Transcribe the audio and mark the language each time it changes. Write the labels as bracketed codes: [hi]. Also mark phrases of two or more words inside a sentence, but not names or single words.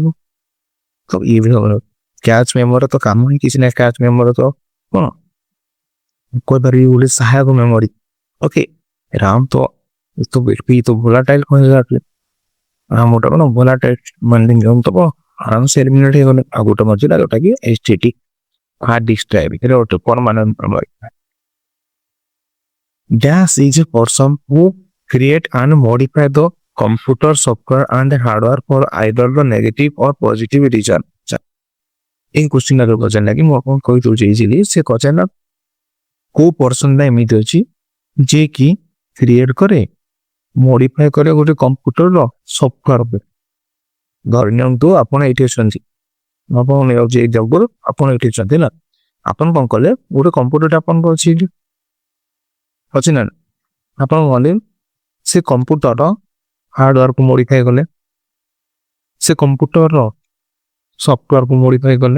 [or] ତ ଇଏ ବି [en] cache memory [or] ତ କାମ ହିଁ କିଛି ନାହିଁ, [en] cache memory [or] ତ କ'ଣ କହିପାରିବି ଗୋଟେ ସହାୟକ ମେମୋରି। ଓକେ ରାମ ତ ତ ଭୋଲାଟାଇଲ୍ କହିଲେ ରାମ ଗୋଟେ କ'ଣ ଭୋଲାଟାଇଲ୍ ମାନେ ତ ଆରାମସେ ଏଲିମିନେଟ୍ ହେଇଗଲେ। ଆଉ ଗୋଟେ ମଝିରେ ଯୋଉଟା କି HDD [en] hard disk drive [or] ଏଇଟା ଗୋଟେ [en] permanent memory. Dash is a person who create and modify the computer software and hardware for either the negative or positive reason। [or] এই କ୍ୱେଶ୍ଚିନ୍ ଆଗରୁ ପଚାରିଲା କି ମୁଁ ଆପଣଙ୍କୁ କହିଦେଉଛି ଇଜିଲି, ସେ ପଚାରିଲା କୋଉ ପର୍ସନଟା ଏମିତି ଅଛି ଯିଏ କି କ୍ରିଏଟ୍ କରେ ମଡିଫାଏ କରେ ଗୋଟେ କମ୍ପ୍ୟୁଟରର ସଫ୍ଟୱେର ଉପରେ। ଧରି ନିଅନ୍ତୁ ଆପଣ ଏଇଠି ଅଛନ୍ତି, ଆପଣ ନେଇଯାଉଛି ଏକ୍ସାମ୍ପଲ୍, ଆପଣ ଏଇଠି ଅଛନ୍ତି ହେଲା, ଆପଣ କ'ଣ କଲେ ଗୋଟେ କମ୍ପ୍ୟୁଟରଟା ଆପଣଙ୍କ ଅଛି ନା ଆପଣ ଗଲେ ସେ କମ୍ପ୍ୟୁଟରର ହାର୍ଡୱେରକୁ ମଡିଫାଏ କଲେ, ସେ କମ୍ପ୍ୟୁଟରର ସଫ୍ଟୱେରକୁ ମଡିଫାଏ କଲେ।